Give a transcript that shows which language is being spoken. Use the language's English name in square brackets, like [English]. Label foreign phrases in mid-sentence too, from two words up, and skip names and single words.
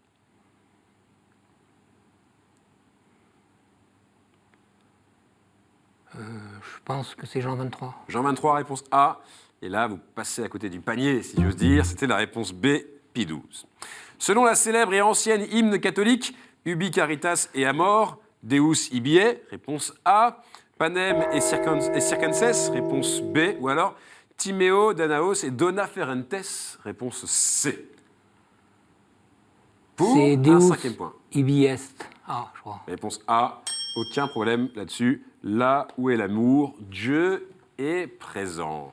[French] Je pense que c'est Jean 23. Jean XXIII, réponse A. Et là, vous passez à côté du panier, si j'ose dire. C'était la réponse B, Pie XII. Selon la célèbre et ancienne hymne catholique, [Latin] Ubi Caritas et Amor, Deus Ibiae, [French] réponse A. [Latin] Panem et Circenses, [French] réponse B. Ou alors [Latin] Timeo, Danaos et Dona Ferentes, [French] réponse C. Pour C'est un Deus 5e point. [Latin] Ibi Est. [French] Ah, je crois. Réponse A, aucun problème là-dessus. Là où est l'amour, Dieu est présent.